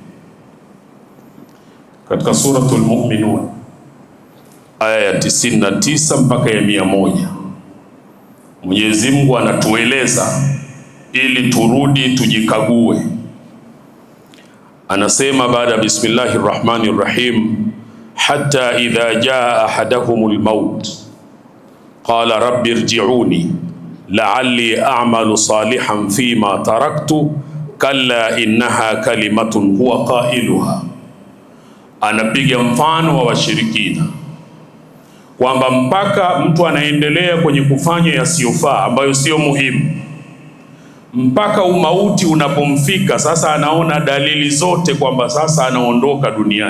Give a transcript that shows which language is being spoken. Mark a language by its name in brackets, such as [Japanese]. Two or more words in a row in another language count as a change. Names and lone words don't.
[Swahili] Katika Suratul Mu'minun aya ya 99 mpaka ya 100, Mwenyezi Mungu anatueleza ili turudi tujikague. Anasema baada [Arabic] بسم الله الرحمن الرحيم حتى إذا جاء أحدهم الموت قال رب ارجعون لعلي أعمل صالحا فيما تركت كلا إنها كلمة هو قائلها. [Swahili] Anapiga mfano wa washirikina kwamba mpaka mtu anaendelea kwenye kufanya yasiyofaa ambayo sio muhimu, mpaka umauti unapomfika, sasa anaona dalili zote kwamba sasa anaondoka duniani.